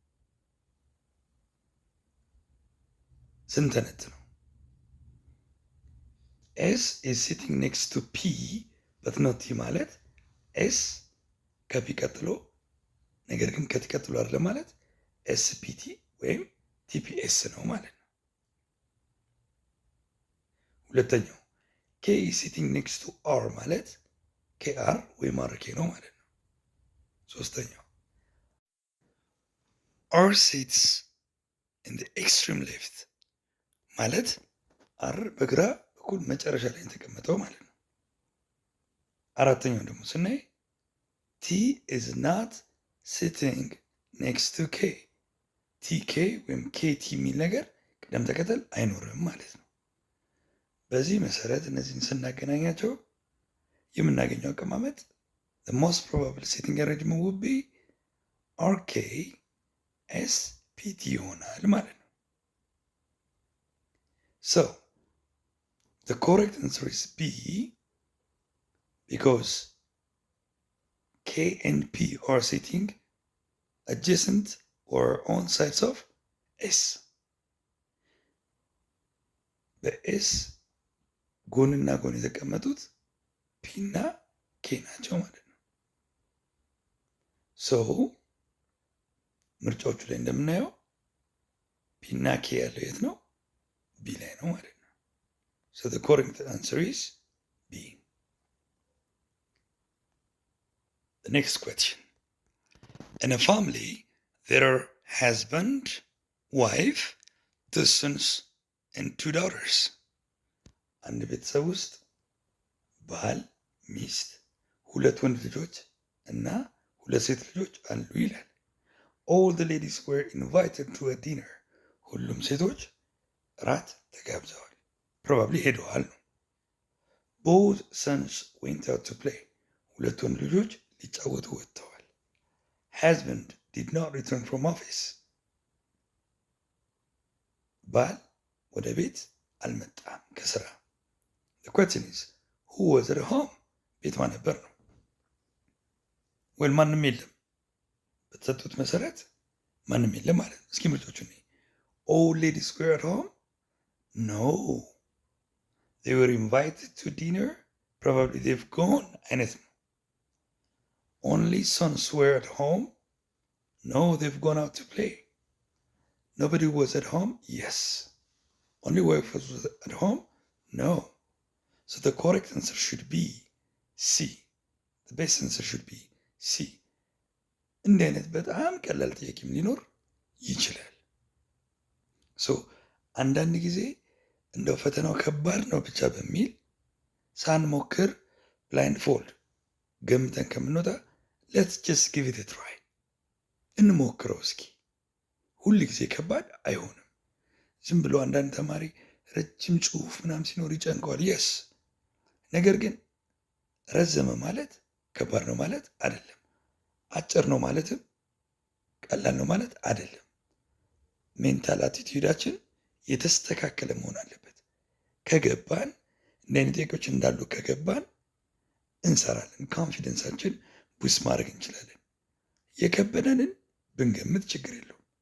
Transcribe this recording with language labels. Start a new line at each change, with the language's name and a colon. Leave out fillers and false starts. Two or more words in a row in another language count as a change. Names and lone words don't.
Amharic: ስንተነት ነው። ኤስ
English: is sitting next to P but not T
Amharic: ማለት ኤስ ከፒ ቀጥሎ ነገር ግን ከቲ ቀጥሎ አይደለ ማለት ኤስፒቲ ወይም ቲፒኤስ ነው ማለት ነው። ሁለተኛው
English: K is sitting next to R
Amharic: ማለት KR ወይም RK ነው ማለት ነው። ሶስተኛው
English: R sits in the extreme left
Amharic: ማለት R በግራ በኩል መጨረሻ ላይ የተቀመጠው ማለት ነው። አራተኛው ደግሞ ስናይ
English: T is not sitting next to K.
Amharic: TK ወይም KT የሚል ነገር ቅደም ተከተል አይኖርም ማለት ነው። በዚህ መሰረት እነዚህን ስናገናኛቸው የምናገኘው አቀማመጥ
English: the most probable sitting arrangement would be RK SPT
Amharic: ይሆናል ማለት ነው።
English: So the correct answer is B, because K and P are sitting adjacent or on sides of S.
Amharic: በኤስ ጎንና ጎን የተቀመጡት ፒ እና ኬ ናቸው ማለት ነው። ሶ ምርጫዎቹ ላይ እንደምናየው ፒ እና ኬ ያለው የት ነው? ቢ ላይ ነው ማለት ነው።
English: So the correct answer is B. The next question. In a family, there are husband, wife, 2 sons, and 2 daughters.
Amharic: አንድ ቤተሰብ ውስጥ ባል፣ ሚስት፣ 2 ወንድ ልጆች እና 2 ሴት ልጆች አሉ ይላል።
English: All the ladies were invited to a dinner.
Amharic: ሁሉም ሴቶች ራት ተጋብዘዋል። probably ሄደዋል ነው።
English: Both sons went out to play.
Amharic: 2 ወንድ ልጆች ሊጫወቱ ወጥተዋል።
English: Husband did not return from office.
Amharic: ባል ወደ ቤት አልመጣም ከስራ።
English: The question is, who was at home?
Amharic: ቤት ማን ነበር ነው? ማንም የለም። በተሰጡት መሰረት ማንም የለም ማለት ነው። እስኪ ምርጫዎቹ ነይ።
English: All ladies were at home? No. They were invited to dinner? Probably they've gone
Amharic: አይነት ነው።
English: Only sons were at home? No, they've gone out to play. Nobody was at home? Yes. Only wife was at home? No. So the correct answer should be C. The best answer should be C.
Amharic: እንዲህ አይነት በጣም ቀላል ጥያቄም ሊኖር ይችላል። ሶ አንዳንድ ጊዜ እንደው ፈተናው ከባድ ነው ብቻ በሚል ሳንሞክር
English: blind fold
Amharic: ገምተን ከምንወጣ
English: let's just give it a try.
Amharic: እንሞክረው እስኪ። ሁል ጊዜ ከባድ አይሆንም። ዝም ብሎ አንዳንድ ተማሪ ረጅም ጽሑፍ ምናምን ሲኖር ይጨንቀዋል። የስ ነገር ግን ረዘመ ማለት ከባድ ነው ማለት አይደለም። አጭር ነው ማለትም ቀላል ነው ማለት አይደለም። ሜንታል አቲቲዩዳችን የተስተካከለ መሆን አለበት። ከገባን እንደ አይነት ጥያቄዎች እንዳሉ ከገባን እንሰራለን። ኮንፊደንሳችን ቡስ ማድረግ እንችላለን። የከበደንን ብንገምት ችግር የለውም።